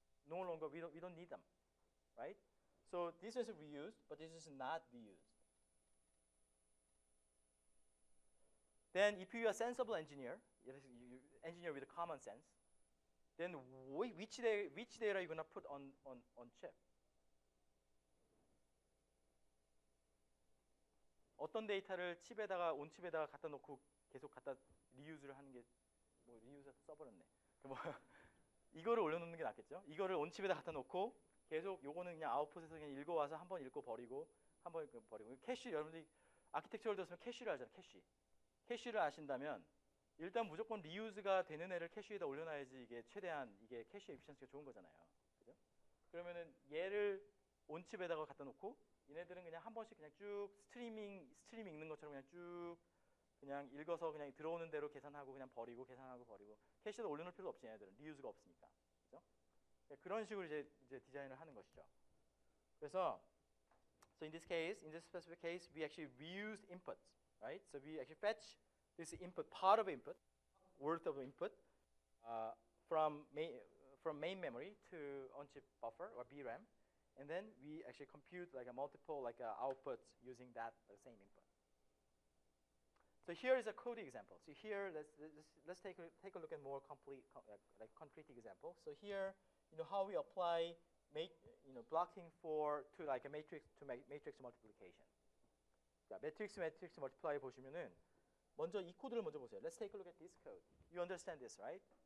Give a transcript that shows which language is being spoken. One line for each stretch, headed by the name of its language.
English: No longer we don't need them, right? So this is reused, but this is not reused. Then if you're a sensible engineer, engineer with common sense, then which data are you gonna put on chip?
Korean: 어떤 데이터를 칩에다가 온칩에다가 갖다 놓고 계속 갖다 리유즈를 하는 게 뭐 리유즈 써버렸네. 뭐 이거를 올려놓는 게 낫겠죠? 이거를 온칩에다 갖다 놓고 계속 요거는 그냥 아웃풋에서 그냥 읽어와서 한번 읽고 버리고 한번 읽고 버리고. 캐시 여러분들이 아키텍처를 들었으면 캐시를 알잖아요. 캐시를 아신다면 일단 무조건 리유즈가 되는 애를 캐시에다 올려놔야지 이게 최대한 이게 캐시 에피션시가 좋은 거잖아요. 그죠? 그러면은 얘를 온칩에다가 갖다 놓고 얘네들은 그냥 한 번씩 그냥 쭉 스트림 읽는 것처럼 그냥 쭉 그냥 읽어서 그냥 들어오는 대로 계산하고 그냥 버리고 계산하고 버리고 캐시에다 올려놓을 필요도 없지 얘네들은 리유즈가 없으니까. 그죠? 그런 식으로 이제 디자인을 하는 것이죠. 그래서
English: so in this specific case, we actually reused inputs, right? So we actually fetch this input, part of input, worth of input, from main memory to on-chip buffer or VRAM, and then we actually compute like a multiple outputs using that same input. So here is a code example. So here, let's take a look at more complete, like concrete example. So here, how we apply blocking to like a matrix multiplication.
Korean: 자, matrix multiply 보시면은 먼저 이 코드를 먼저 보세요.
English: Let's take a look at this code. You understand this, right?